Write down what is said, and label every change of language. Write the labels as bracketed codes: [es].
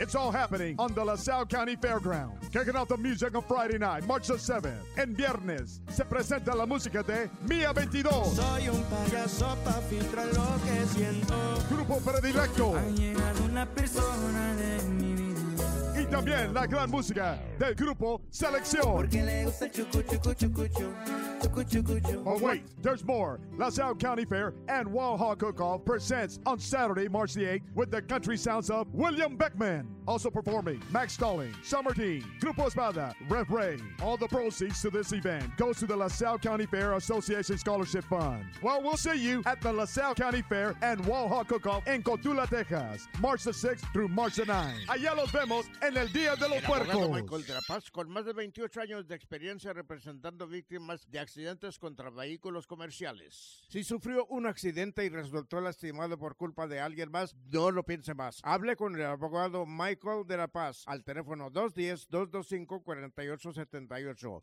[en] It's all happening on the LaSalle County Fairground. Kicking off the music on Friday night, March the 7th. [es] En viernes, se presenta la música de Mía 22. Soy un payaso pa filtrar lo que siento. Grupo Predilecto. Ha llegado una persona de mi vida. Y también la gran música del grupo Selección. Porque le gusta chucu, chucu, chucu, chucu. [en] Oh, wait, there's more. LaSalle County Fair and Wild Hog Cook-Off presents on Saturday, March the 8th, with the country sounds of William Beckman. Also performing, Max Stalling, Summer Dean, Grupo Espada, Rev Ray. All the proceeds to this event goes to the LaSalle County Fair Association Scholarship Fund. Well, we'll see you at the LaSalle County Fair and Wild Hog Cook-Off in Cotula, Texas, March the 6th through March the 9th. [es] Allá los vemos en el Día de los Puercos. Michael de la Paz, con más de 28 años de experiencia representando víctimas de accidentes accidentes contra vehículos comerciales. Si sufrió un accidente y resultó lastimado por culpa de alguien más, no lo piense más. Hable con el abogado Michael de la Paz al teléfono 210-225-4878.